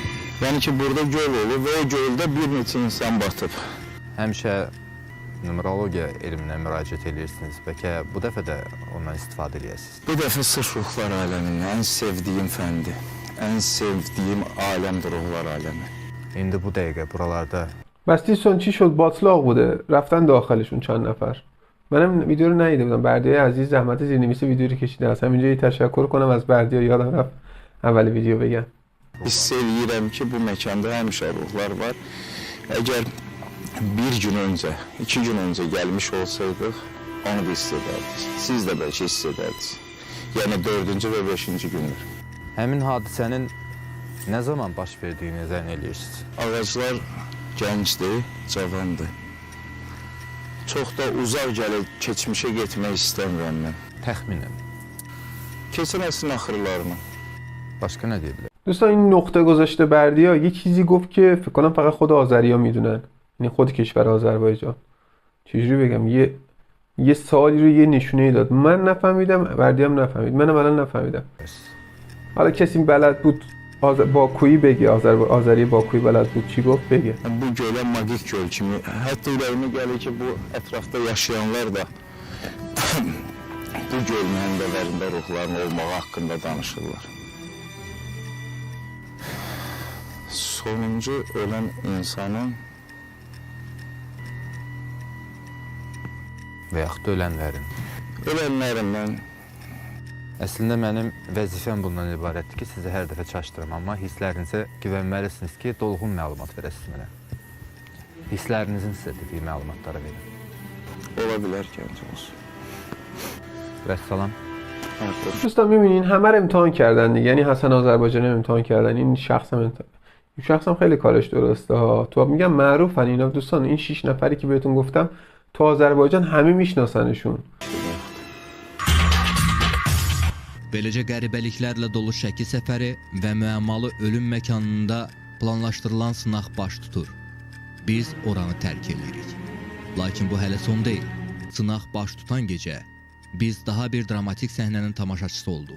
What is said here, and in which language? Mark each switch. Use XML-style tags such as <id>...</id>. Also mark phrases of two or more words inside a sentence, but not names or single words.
<az>Yəni ki, burada göl olur və o göldə bir neçə insan batıb. Həmişə numerologiya elminə müraciət edirsiniz. Bəlkə bu dəfə də ondan istifadə edəsiniz. Bu dəfə sırf ruhlar aləminin ən sevdiyim fəndir. Ən sevdiyim aləmdir ruhlar aləmi. İndi bu dəqiqə buralarda</az> <fa>بس دوستان چی شد؟ باطلاق بوده، رفتن داخلشون چند نفر. منم ویدیو رو ندیده بودم. بردیای عزیز زحمت زیرنویس ویدیو رو کشیده. از همینجا تشکر کنم از بردیا، یادم رفت اول ویدیو بگم.</fa> <az>Hiss edirəm ki, bu məkanda həmişə ruhlar var. Əgər bir gün öncə, 2 gün öncə gəlmiş olsaydıq, onu da hiss edərdik. Siz də bəlkə hiss edərdiniz. Yəni 4-cü və 5-ci günlər. həmin hadisənin nə zaman baş verdiyini zənn edirsiniz? Ağaclar gəncdir, cavandır. Çox da uzaq gəlib keçmişə getmək istəmirəm mən. Təxminən. Keçən əsrin axırlarını. Başqa nə deyə bilər?</az> <fa>دوستان این نقطه گذاشته بردیا یه چیزی گفت که فکر کنم فقط خود آذریا میدونن، یعنی خود کشور آذربایجان. چجوری بگم، یه سوالی رو یه نشونه داد، من نفهمیدم، بردیا هم نفهمید، منم الان نفهمیدم. حالا کسی بلد بود باکویی بگه، آذری باکویی bəled بود چی گفت بگه.</fa> <az>Bu gölə magik göl kimi, hətta ürəyimə gəlir ki, bu ətrafda yaşayanlar da bu gölün həndəvərində ruhların olmağı haqqında danışırlar. Sonuncu ölən insanın və yaxud da ölənlərindən Əslində mənim vəzifəm bundan ibarətdir ki, sizi hər dəfə çaşdırım, amma hisslərinizə güvənməlisiniz ki, dolğun məlumat verəsiniz mənə. Hisslərinizin sizə dediyi məlumatları verin. ola bilər ki, olsun. Vəssalam.</az> <fa>دوستان میبینین همه رو امتحان کردن دیگه، یعنی حسن آذربایجانی رو امتحان کردن، این شخصم خیلی کارش درسته ها. تو میگم معروفن اینا دوستان، این 6 نفری که بهتون گفتم تو آذربایجان همه میشناسنشون.</fa> <az>Beləcə qəribəliklərlə dolu Şəki səfəri və müəmmalı ölüm məkanında planlaşdırılan sınaq baş tutur. Biz oranı tərk edirik. Lakin bu hələ son deyil. Sınaq baş tutan gecə biz daha bir dramatik səhnənin tamaşaçısı olduq.</az>